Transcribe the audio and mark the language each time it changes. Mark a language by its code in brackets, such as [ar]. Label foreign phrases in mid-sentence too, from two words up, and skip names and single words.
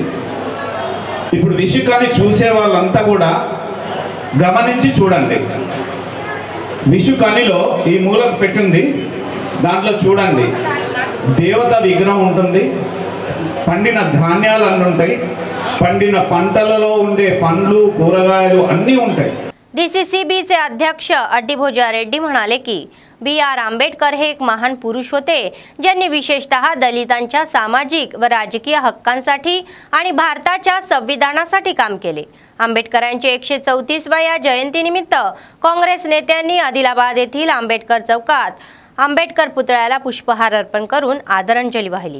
[te] ఇప్పుడు విషు కని చూసే వాళ్ళంతా కూడా గమనించి చూడండి. విషు కనిలో ఈ మూలకు పెట్టింది, దాంట్లో చూడండి దేవత విగ్రహం ఉంటుంది, పండిన ధాన్యాలు అన్నీ ఉంటాయి, పండిన పంటలలో ఉండే పండ్లు కూరగాయలు अన్నీ ఉంటాయి. [mr] DCCBचे अध्यक्ष अड्डीभोजा रेड्डी म्हणाले की BR आंबेडकर हे एक महान पुरुष होते, ज्यांनी विशेषतः दलितांच्या सामाजिक व राजकीय हक्कांसाठी आणि भारताच्या संविधानासाठी काम केले. आंबेडकरांच्या 134व्या जयंतीनिमित्त काँग्रेस नेत्यांनी आदिलाबाद येथील आंबेडकर चौकात आंबेडकर पुतळ्याला पुष्पहार अर्पण करून आदरांजली वाहिली.